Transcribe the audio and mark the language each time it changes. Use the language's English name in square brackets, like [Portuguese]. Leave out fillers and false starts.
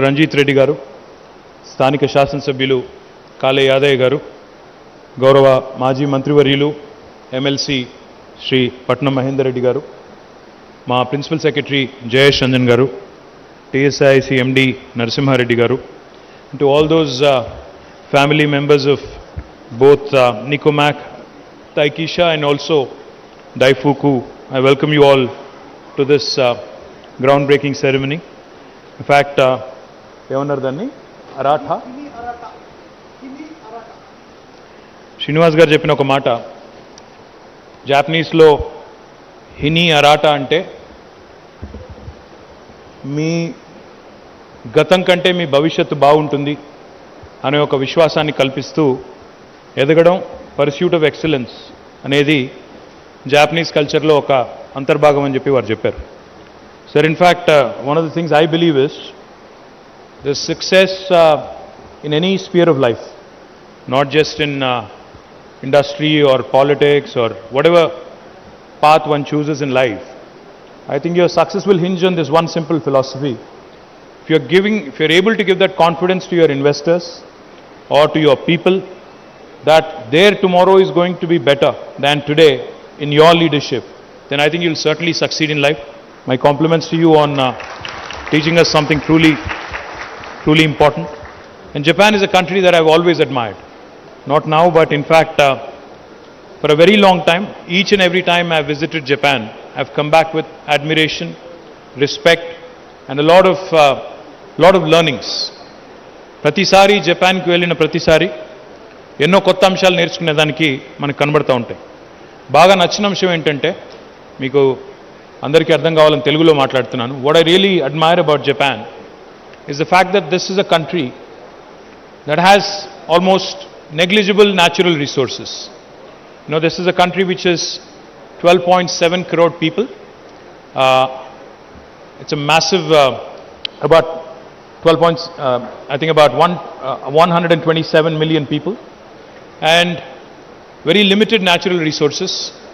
[English] Ranjit Reddy Garu, Sthanika Shasan Sabhyulu Kale Yadaya Garu, Gaurava Maji Mantrivariyulu, MLC Shri Patnam Mahendra Reddy Garu, Ma Principal Secretary Jayesh Ranjan Garu, TSIC MD Narasimha Reddy Garu, and to all those family members of both Nicomac, Taikisha and also Daifuku, I welcome you all to this groundbreaking ceremony. [Telugu] In fact, Evanardani Aratha Srinivas garu cheppina oka mata Japanese lo hini arata ante మీ గతం కంటే మీ భవిష్యత్తు బాగుంటుంది అనే ఒక విశ్వాసాన్ని కల్పిస్తూ ఎదగడం pursuit of excellence అనేది జాపనీస్ కల్చర్లో ఒక అంతర్భాగం అని చెప్పి వారు చెప్పారు. [English] Sir, in fact one of the things I believe is the success in any sphere of life, not just in industry or politics or whatever path one chooses in life. I think your success will hinge on this one simple philosophy. If you're able to give that confidence to your investors or to your people that their tomorrow is going to be better than today in your leadership, then I think you'll certainly succeed in life. My compliments to you on teaching us something truly important. And Japan is a country that I've always admired. Not now, but in fact, for a very long time, each and every time I've visited Japan, I've come back with admiration, respect, and a lot of learnings. [Telugu] Pratisari Japan ku velina pratisari ఎన్నో కొత్త అంశాలు నేర్చుకునేదానికి మనకు కనబడుతూ ఉంటాయి. బాగా నచ్చిన అంశం ఏంటంటే, మీకు అందరికీ అర్థం కావాలని తెలుగులో మాట్లాడుతున్నాను. [English] What I really admire about Japan is the fact that this is a country that has almost negligible natural resources. You know, this is a country which is 12.7 crore people. It's a massive, about 127 million people, and very limited natural resources.